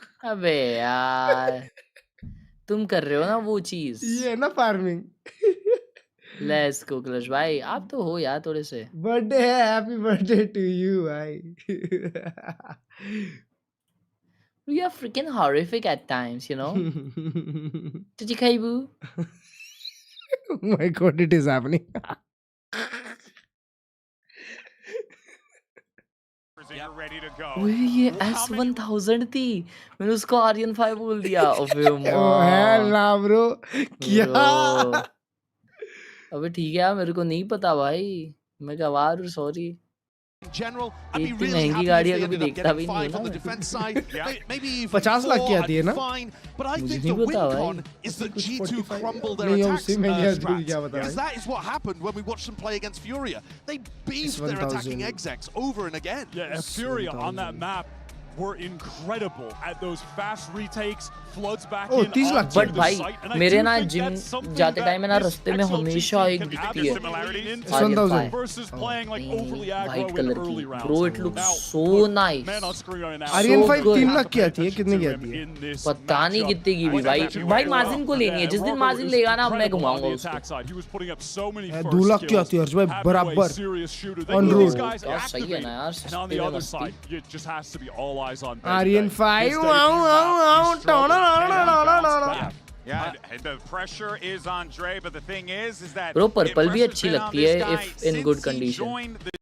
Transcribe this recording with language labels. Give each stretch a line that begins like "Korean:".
Hindi: अबे यार, तुम कर रहे हो ना वो चीज. ये ना फार्मिंग.
English: let's go
Hindi: क्लर्ज भाई, आप तो हो यार थोड़े से. बर्थडे है,
English: happy birthday to you
Hindi: भाई.
English: You are freaking horrific at times, you know. Did you kaibu? Oh my god, it is happening. You're ready to go.
Hindi: ओए ये S1000 थी, मैंने उसको Aryan 5 बोल दिया. ओबे ना ब्रो, क्या? अबे ठीक है, मेरे को नहीं पता भाई, मैं गवार हूँ, सॉरी. इतनी महंगी गाड़ियाँ कभी देखता भी नहीं हूँ ना. 50 लाख की आती है ना? मुझे नहीं पता भाई. नहीं उससे महंगी आती है, क्या बता रहा है?
English: That is what happened when we watched them play against Furia. They beefed their attacking execs over and again. Yeah, and Furia on that map were incredible at those fast retakes, floods back in.
Hindi: 30 lakh. But भाई मेरे ना gym जाते time ना रास्ते में हमेशा एक दिखती है
English: versus playing like overly aggro in early rounds. Bro, it looks so nice.
Hindi: Aryan 5 3 lakh की आती है, कितने की आती है? पता नहीं कितने की भी भाई. भाई माजिन को लेनी है, जिस दिन माजिन लेगा ना मैं घुमाऊंगा उसको. 2 लाख की आती है अर्श भाई बराबर ऑन रोड. सही है ना यार.
English: And on the other side, it just has to be all eyes on Aryan 5 wow. Yeah, the pressure is on Dre, but the thing is that bro, purple
Hindi: भी अच्छी लगती है
English: if in good condition.